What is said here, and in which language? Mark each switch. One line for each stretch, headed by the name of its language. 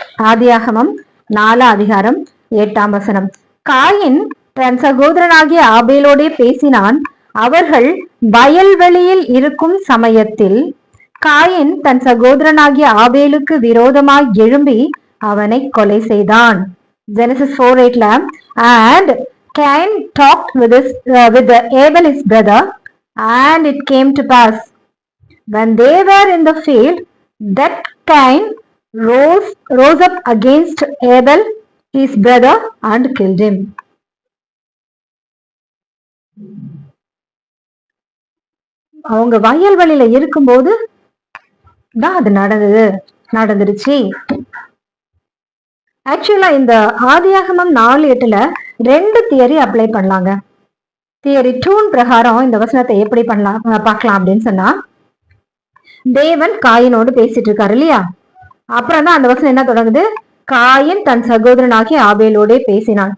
Tamil: ஆதியாகமம் 4 அதிகாரம் 8ஆம் வசனம். காயின் தன் சகோதரனாகிய ஆபேலோடே பேசினான். அவர்கள் வயல்வெளியில் இருக்கும் சமயத்தில் காயின் தன் சகோதரனாகிய ஆபேலுக்கு விரோதமாய் எழும்பி அவனை கொலை செய்தான்.
English: Genesis 4:8 and Cain talked with Abel his brother, and it came to pass when they were in the field that Cain rose up against Abel his brother and killed him.
Tamil: அவங்க வயல்வெளியில இருக்கும்போது தான் அது நடந்துருச்சு. ஆக்சுவலா இந்த ஆதியாகமம் 4:8 2 தியரி அப்ளை பண்ணலாங்க. Theory 2 பிரகாரம் இந்த வசனத்தை எப்படி பார்க்கலாம் அப்படின்னு சொன்னா, தேவன் காயினோடு பேசிட்டு இருக்காரு இல்லையா, அப்புறம் தான் அந்த வசனம் என்ன தொடங்குது, காயின் தன் சகோதரனாகி ஆபேலோடே பேசினான்.